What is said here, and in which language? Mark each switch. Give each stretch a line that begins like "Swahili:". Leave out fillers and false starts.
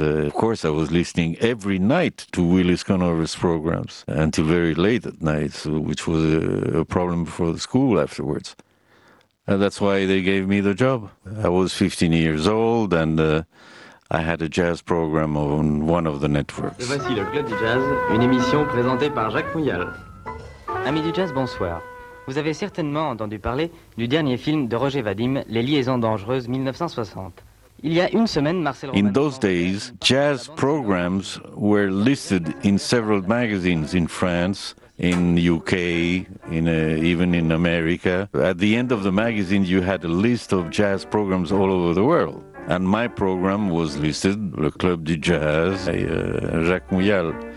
English: Of course, I was listening every night to Willis Conover's programs until very late at night, so, which was a problem for the school afterwards. And that's why they gave me the job. I was 15 years old, and I had a jazz program on one of the networks.
French: Voici le Club du Jazz, une émission présentée par Jacques Mouyal. Amis du jazz, bonsoir. Vous avez certainement entendu parler du dernier film de Roger Vadim, Les Liaisons Dangereuses, 1960. Il y a une semaine, Marcel.
English: In those days, jazz programs were listed in several magazines in France, in UK, in even in America. At the end of the magazine, you had a list of jazz programs all over the world. And my program was listed, Le Club du Jazz, Jacques Mouyal.